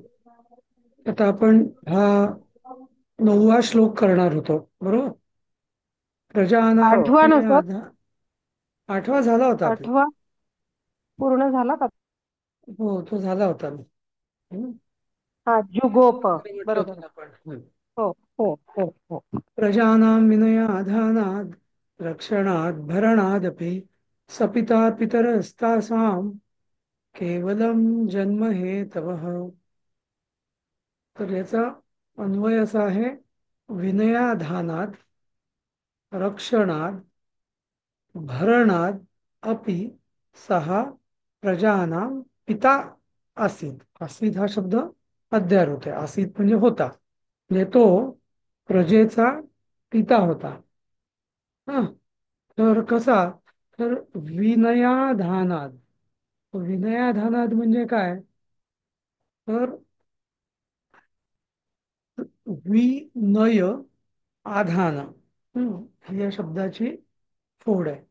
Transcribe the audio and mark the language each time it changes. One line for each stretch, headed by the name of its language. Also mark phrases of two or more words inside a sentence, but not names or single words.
Marathi: आता आपण हा 9वा श्लोक करणार होतो, बरोबर. प्रजानां हो. आठवा ना सर. विनयाधा. 8वा झाला होता आपला. आठवा पूर्ण झाला का? हो, तो झाला होता. हम्म, हा, जुगोप. बरं म्हटलं बरोबर होतं आहे. ना आपण. हो हो हो हो.
Sanskrit: प्रजानां विनयाधानाद् रक्षणाद् भरणादपि सपिता पितरस्तासां केवलं जन्म हेतवः.
Marathi: तर याचा अन्वय असा आहे,
Sanskrit: विनयाधानात रक्षणात भरणात अपि सहा प्रजानां पिता आसीत.
Marathi: आसीत हा शब्द अध्यार होते. आसीत म्हणजे होता, म्हणजे तो प्रजेचा पिता होता. हा. तर कसा? तर विनयाधानात. विनयाधानात म्हणजे काय? तर विनय आधान, ही या शब्दाची फोड आहे.